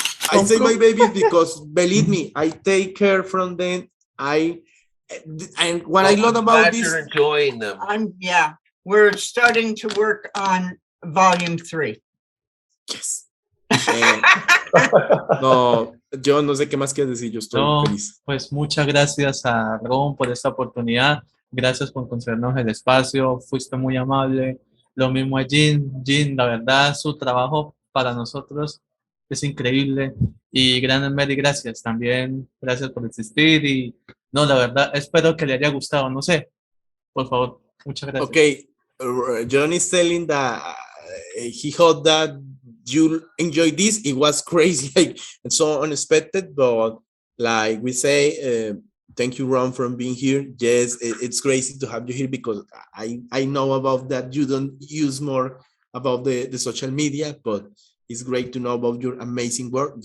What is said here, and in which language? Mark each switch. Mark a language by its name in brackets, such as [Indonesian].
[English] I say my babies because believe me, I take care from them. And what I love about Glad this, you're enjoying them. We're starting to work on volume 3. yes. [Spanish] No, yo no sé qué más quieres decir. Yo estoy feliz. Pues muchas gracias a Ron por esta oportunidad. Gracias por concedernos el espacio. Fuiste muy amable. Lo mismo a Jhon. Jhon, la verdad, su trabajo para nosotros es increíble. Y Gran Mary, gracias. También gracias por existir. Y no, la verdad, espero que le haya gustado. No sé. Por favor, muchas gracias. [English] Okay, Jhon is telling that he hoped that you enjoyed this. It was crazy, like, and so unexpected, but like we say, thank you, Ron, for being here. Yes, it's crazy to have you here because I know about that you don't use more about the social media, but it's great to know about your amazing work.